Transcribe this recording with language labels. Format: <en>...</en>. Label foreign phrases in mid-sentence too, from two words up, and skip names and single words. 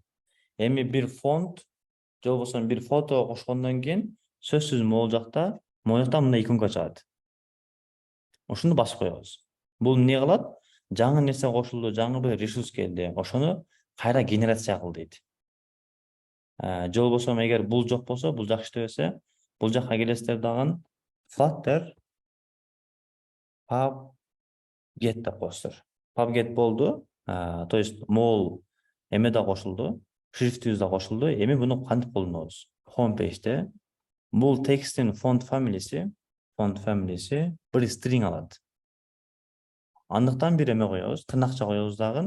<ky>Эми бир фонт же болбосо бир фото кошкондон кийин сөзсүз могул жакта мындай иконка чыгат. Ошону басып коебуз. Бул эмне кылат? Жаңы нерсе кошулду, жаңы бир ресурс келди. Ошону кайра генерация кыл дейт. Же болбосо эгер бул жок болсо, бул жакшы иштебесе, бул жакка келесиздер дагы</ky> <en>Flutter pub get</en> <ky>деп коесуздар.</ky> <en>Pub get</en> <ky>болду.</ky> <ru>То есть</ru> <ky>могул эме да кошулду, шрифтибиз да кошулду. Эми буну кантип колдонобуз? Home page'те бул тексттин</ky> <en>font family'si</en> <ky>бир string алат. Андыктан бир эме коебуз, тырнакча коебуз дагы.</ky>